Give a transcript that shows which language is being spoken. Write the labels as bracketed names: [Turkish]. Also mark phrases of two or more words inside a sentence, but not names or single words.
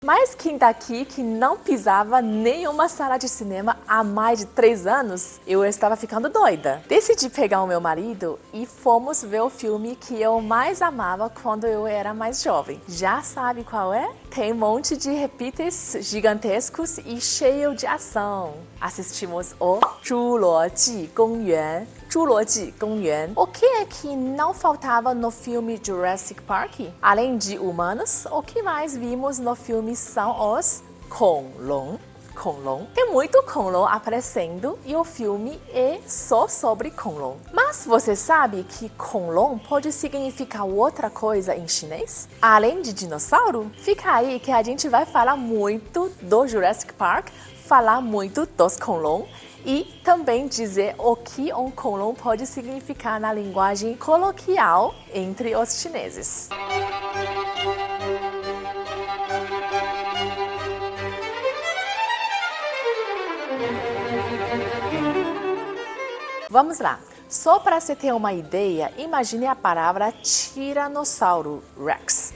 [Portuguese] Mas quem daqui que não pisava nenhuma sala de cinema há mais de 3 anos? Eu estava ficando doida. Decidi pegar o meu marido e fomos ver o filme que eu mais amava quando eu era mais jovem. Já sabe qual é? Tem um monte de repites gigantescos e cheio de ação. Assistimos o 侏罗纪公园. 侏罗纪公园. O que é que não faltava no filme Jurassic Park? Além de humanos, o que mais vimos no filme são os 恐龙. Tem muito 恐龙 aparecendo e o filme é só sobre 恐龙. Mas você sabe que 恐龙 pode significar outra coisa em chinês? Além de dinossauro? Fica aí que a gente vai falar muito do Jurassic Park, falar muito dos 恐龙 e também dizer o que um 恐龙 pode significar na linguagem coloquial entre os chineses. Vamos lá. Só para você ter uma ideia, imagine a palavra Tiranossauro Rex.